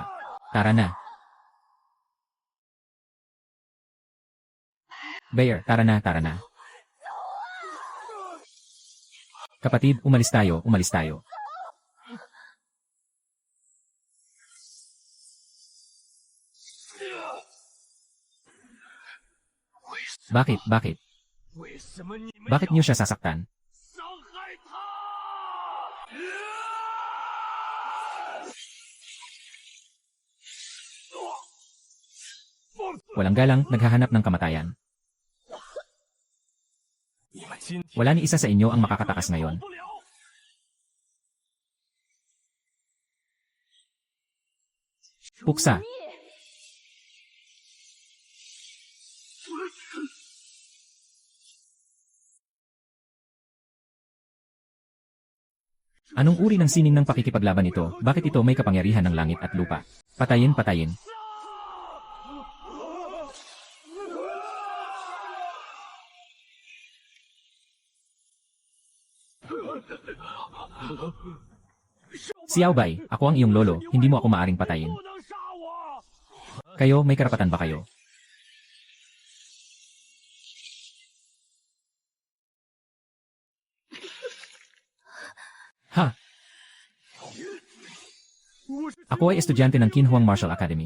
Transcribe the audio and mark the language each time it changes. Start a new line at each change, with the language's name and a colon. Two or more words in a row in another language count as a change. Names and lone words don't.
Filipino: Tara na. Bear, tara na, tara na. Kapatid, umalis tayo, umalis tayo. Bakit, bakit?
Chinese: 为什么你们
Filipino: Bakit niyo siya sasaktan?
Chinese: 伤害他？
Filipino: Walang galang, naghahanap ng kamatayan.
Chinese: 你们今天
Filipino: Wala ni isa sa inyo ang makakatakas ngayon.
Chinese: 不了。
Filipino: Puksa. Anong uri ng sining ng pakikipaglaban ito? Bakit ito may kapangyarihan ng langit at lupa? Patayin, patayin. Xiao Bai, ako ang iyong lolo, hindi mo ako maaring patayin.
Chinese: 不能杀我！
Filipino: Kayo, may karapatan ba kayo? Ha? Ako ay estudyante ng Kinhuang Martial Academy.